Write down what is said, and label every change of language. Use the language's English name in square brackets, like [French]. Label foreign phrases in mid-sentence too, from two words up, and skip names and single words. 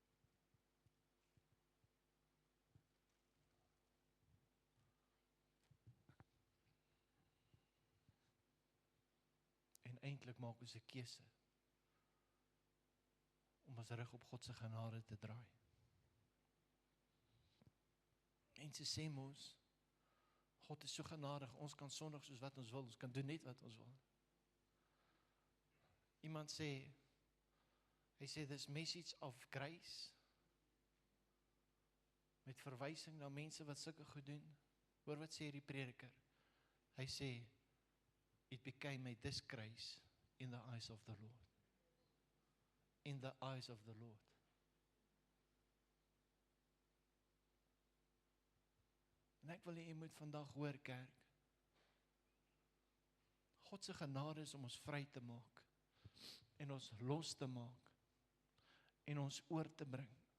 [Afrikaans] En eintlik maak ons 'n keuse om ons rug op God se genade te draai. Mense sê mos, God is so genadig, ons kan sondig soos wat ons wil, ons kan doen net wat ons wil. Iemand sê, hy sê [English] this message of grace, [Afrikaans] met verwysing na mense wat sulke goed doen. Hoor wat sê die prediker? Hy sê, [English] it became a disgrace in the eyes of the Lord. In the eyes of the Lord. [Afrikaans] En ek wil hê jy moet vandag hoor, kerk. God se genade is om ons vry te maak. En ons los te maak. En ons oor te bring.